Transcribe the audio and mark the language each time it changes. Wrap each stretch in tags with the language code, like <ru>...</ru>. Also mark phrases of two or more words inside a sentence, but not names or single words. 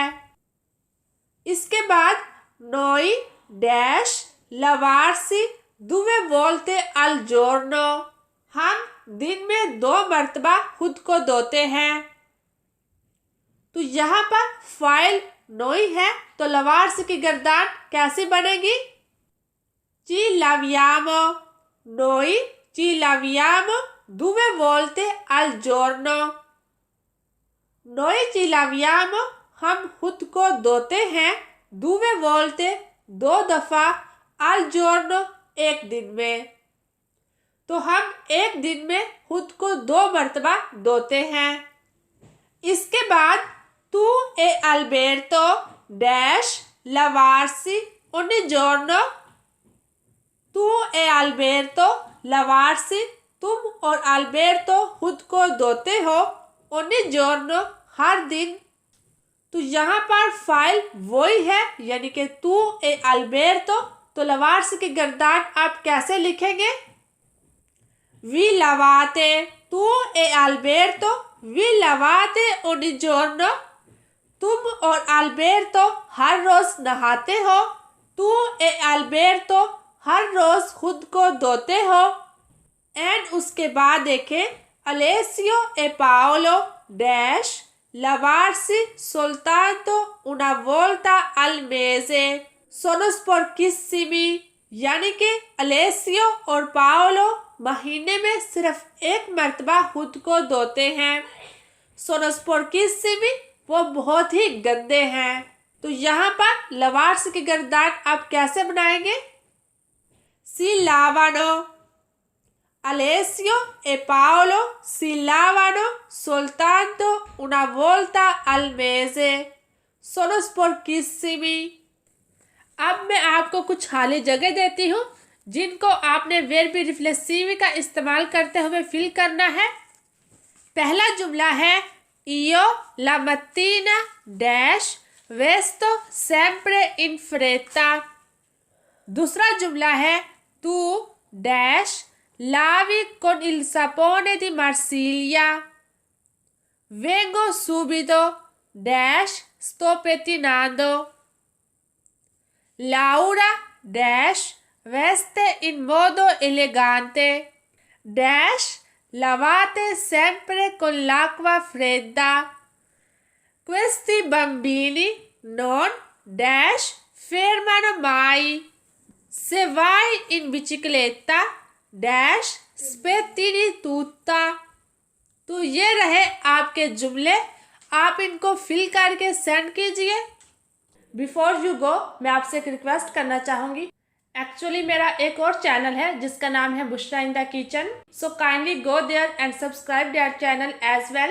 <ur>اس کے بعد</ur> <it>noi dash lavarsi due volte al giorno.</it> <ur>ہم دن میں 2 مرتبہ خود کو دھوتے ہیں. تو یہاں پر فاعل noi ہے، تو lavarsi کی گردان کیسی بنے گی?</ur> <it>Ci laviamo, noi ci laviamo 2 volte al giorno। Noi ci laviamo,</it> <ur>ہم خود کو دھوتے ہیں 2 volte 2 دفعہ</ur> <it>al giorno,</it> <ur>ایک دن میں. تو ہم ایک دن میں خود کو 2 مرتبہ دھوتے ہیں. اس کے بعد</ur> <it>tu e Alberto dash lavarsi ogni giorno. tu e Alberto lavarsi,</it> <ur>تم اور البرتو خود کو دھوتے ہو</ur> <it>ogni giorno,</it> <ur>ہر دن. تو یہاں پر فاعل وہی ہے، یعنی کہ</ur> <it>tu e Alberto.</it> <ur>تو lavarsi کی گردان آپ کیسے لکھیں گے?</ur> <it>vi lavate, tu e Alberto vi lavate ogni giorno.</it> <ur>تم اور البرتو ہر روز نہاتے ہو.</ur> <it>tu e Alberto</it> <ur>ہر روز خود کو دھوتے ہو. اینڈ اس کے بعد دیکھیں</ur> <it>Alessio e Paolo dash lavarsi soltanto una volta al mese sono sporchissimi,</it> <ur>یعنی کہ الیسیو اور پاؤلو مہینے میں صرف 1 مرتبہ خود کو دھوتے ہیں.</ur> <it>sono sporchissimi,</it> <ur>وہ بہت ہی گندے ہیں. تو یہاں پر lavarsi کی گردان آپ کیسے بنائیں گے?</ur> <it>Si lavano, Alessio e Paolo si lavano soltanto una volta al mese sono sporchissimi।</it> <ur>اب میں آپ کو کچھ خالی جگہ دیتی ہوں جن کو آپ نے</ur> <it>verbi riflessivi</it> <ur>کا استعمال کرتے ہوئے فل کرنا ہے. پہلا جملہ ہے</ur> <it>Io la mattina dash vesto sempre in fretta।</it> <ur>دوسرا جملہ ہے</ur> <it>tu dash lavi con il sapone di Marsiglia, vengo subito dash sto pettinando. Laura dash veste in modo elegante dash lavate sempre con l'acqua fredda। Questi bambini non dash fermano mai, se vai in bicicletta dash spettini tutta।</it> <ur>تو یہ رہے آپ کے جملے، آپ ان کو فل کر کے سینڈ کیجیے.</ur> <en>before you go,</en> <ur>میں آپ سے ایک ریکویسٹ کرنا چاہوں گی. ایکچوئلی میرا ایک اور چینل ہے جس کا نام ہے Bushra in the Kitchen,</ur> <en>so kindly go there and subscribe their channel as well.</en>